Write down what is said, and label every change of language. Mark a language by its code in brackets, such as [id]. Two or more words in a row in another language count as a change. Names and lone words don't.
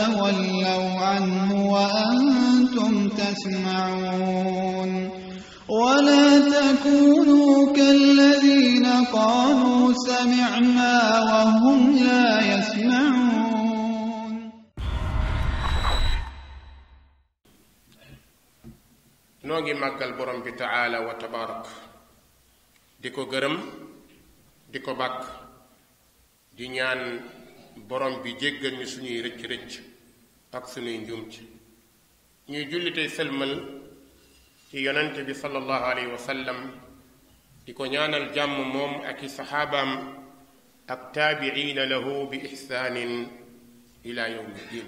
[ar] تولوا عنه وأنتم تسمعون ولا تكونوا كالذين قالوا سمعنا وهم لا يسمعون. [wo] ñu ngi magal borom bi [ar] تعالى وتبارك [wo] di ko gërëm di ko baax di ñaan borom bi jéggal ñu suñuy rëcc rëcc ak suñuy njuumte ñuy julli tey sëlmal ci yonent bi [ar] صلى الله عليه وسلم [wo] di ko ñaanal jàmm moom ak i saxaabaam ak [ar] تابعين لهم بإحسان إلى يوم الدين.